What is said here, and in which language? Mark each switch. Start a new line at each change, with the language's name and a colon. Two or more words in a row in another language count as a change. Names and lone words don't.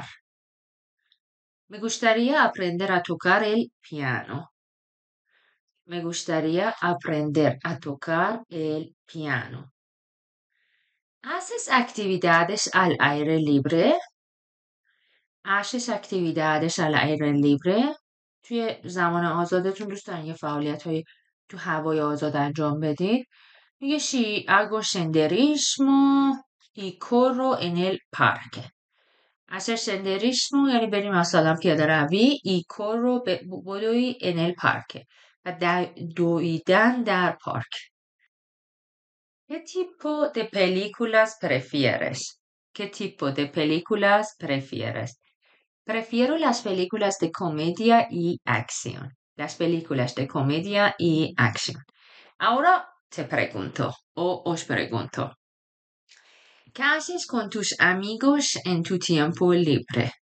Spanish: Me gustaría aprender a tocar el piano. Me gustaría aprender a tocar el piano. ¿Haces actividades al aire libre؟ actividades al aire libre؟
Persian: توی زمان آزادتون دوست دارین یه فعالیت های تو هوای آزاد انجام بدید؟
Spanish: میگه she hago senderismo y corro en el parque. hacer senderismo
Persian: یعنی بریم مثلا پیاده روی
Spanish: y corro
Persian: بدوی
Spanish: en el parque
Persian: و دویدن در پارک.
Spanish: ¿Qué tipo de películas prefieres? ¿Qué tipo de películas prefieres? Prefiero las películas de comedia y acción. Las películas de comedia y acción. Ahora te pregunto o os pregunto, ¿qué haces con tus amigos en tu tiempo libre?